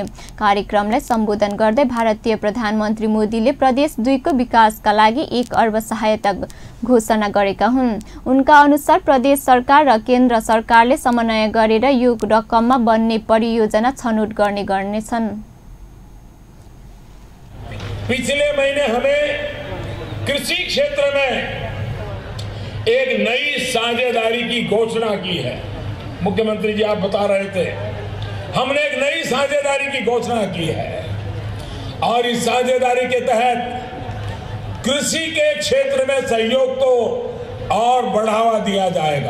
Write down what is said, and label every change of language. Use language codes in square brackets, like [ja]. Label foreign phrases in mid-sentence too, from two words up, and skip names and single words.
[ne] कार्यक्रमलाई सम्बोधन गर्दै भारतीय प्रधानमन्त्री मोदीले प्रदेश 2 को विकासका लागि 1 अर्ब सहायता घोषणा गरेका हुन्। उनका अनुसार प्रदेश सरकार र केन्द्र सरकारले समन्वय गरेर यो रकममा बन्ने परियोजना छनौट गर्नेछन्। [hi] पिछले महीने हमें कृषि क्षेत्र में एक नई साझेदारी की घोषणा की है। मुख्यमंत्री जी आप बता रहे थे, हमने एक नई साझेदारी की घोषणा की है और इस साझेदारी के तहत कृषि के क्षेत्र में सहयोग को और बढ़ावा दिया जाएगा।